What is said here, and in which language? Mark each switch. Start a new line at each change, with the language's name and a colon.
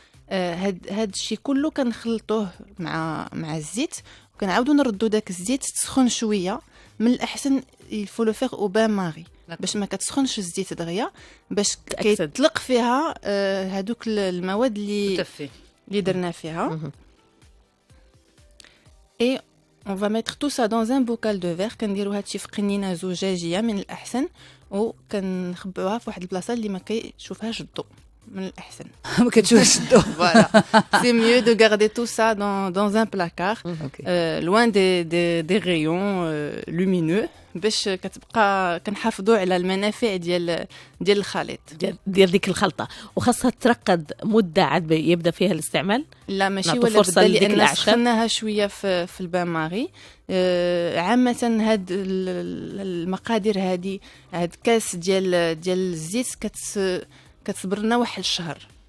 Arabic: هاد الشيء كله كنخلطوه مع الزيت، وكنعاودو نردو داك الزيت تسخن شويه. من الاحسن يفو لو فيغ او بان ماري باش ما كتسخنش الزيت دغيا، باش كيطلق فيها هادوك المواد اللي درنا فيها.
French: اي on va mettre tout ça dans un bocal de verre.
Arabic: كنديروا هادشي في قنينه زجاجيه من الاحسن، وكنخبعوها في واحد البلاصه اللي ما كيشوفهاش الضوء من الاحسن. ما كتشوفش الضوء.
French: Voilà, c'est mieux de garder tout ça dans un placard, loin des rayons lumineux
Arabic: باش كتبقى كنحافظوا على المنافع ديال الخليط ديال ديك الخلطه. وخاصها ترقد مده عاد يبدا فيها الاستعمال. لا ماشي ولا بدا، لان سخناها شويه في البان ماري. عامه هاد المقادير هادي، هاد كاس ديال الزيت كتصبر لنا واحد الشهر.